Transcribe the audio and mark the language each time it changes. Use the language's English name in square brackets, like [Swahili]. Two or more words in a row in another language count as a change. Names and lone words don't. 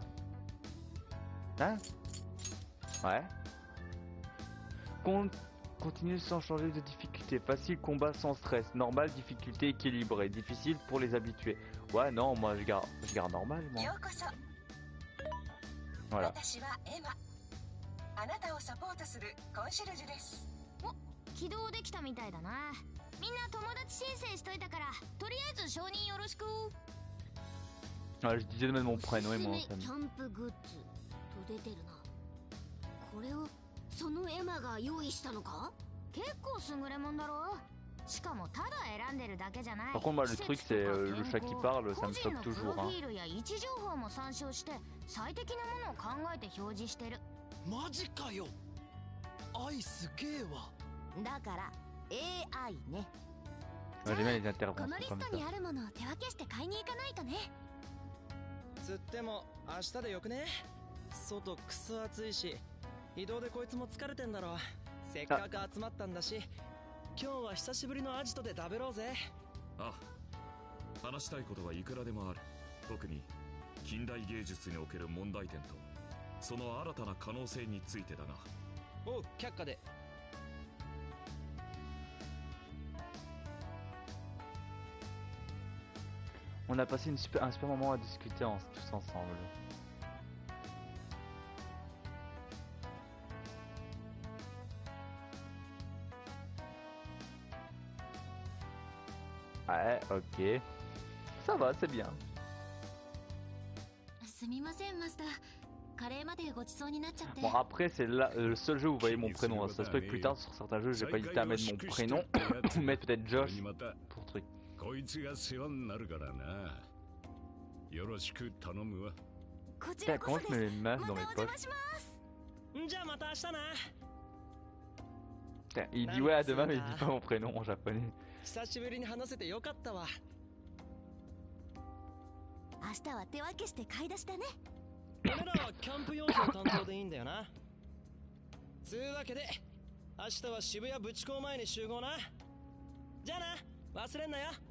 [French] Hein? Ouais. Continue sans changer de difficulté. Facile, combat sans stress. Normal, difficulté équilibrée. Difficile pour les habitués. Ouais, non, moi je garde normal, moi. Voilà. [Japanese] あなたをサポートするコンシェルジュです。お、起動できたみたいだな。みんな友達申請しといたから、とりあえず承認よろしく。 [French] Ah, je disais de mettre mon prénom et mon nom de famille. [Japanese] キャンプグッズと出てるな。これをそのエマが用意したのか？結構優れもんだろ。しかもただ選んでるだけじゃない。 [French] Par contre, moi, le truc, c'est le chat qui parle, ça me choque toujours. [Japanese] 個人のプロフィールや位置情報も参照して最適なものを考えて表示してる。マジかよ。愛すげえわ。だから AI ね。 [French] Ouais, j'aime bien les [Japanese] この [French] interventions [Japanese] リス [French] comme [Japanese] トに [French] ça. [Japanese] あるものを手分けして買いに行かないとね。つっても明日でよくね。外クソ暑いし、移動でこいつも疲れてんだろ。せっかく集まったんだし、今日は久しぶりのアジトで食べろうぜ。ああ、話したいことはいくらでもある。特に近代芸術における問題点とその新たな可能性についてだが。おう、却下で。 [French] On a passé un super moment à discuter tous ensemble. Ouais, ok. Ça va, c'est bien. [Japanese] すみませんマスター。カレーまでごちそうになっちゃって。 [French] Bon, après, c'est là le seul jeu où vous voyez mon prénom. Ça se peut que plus tard, sur certains jeux, je vais pas hésiter à mettre mon prénom ou mettre peut-être Josh pour truc. [Japanese] こいつが世話になるからな。よろしく頼むわ。こちらこそです。 [French] Comment je mets les meufs dans mes [Japanese] またお邪 [French] poches? [Japanese] 魔します。じゃあまた明日な。 [French] Putain, il dit ouais à demain, mais il dit pas mon prénom en japonais. [Japanese] 久しぶりに話せてよかったわ。明日は手分けして買い出しだね。俺らはキャンプ用品担当でいいんだよな。つうわけで明日は渋谷ブチ港前に集合な。じゃあな、忘れんなよ。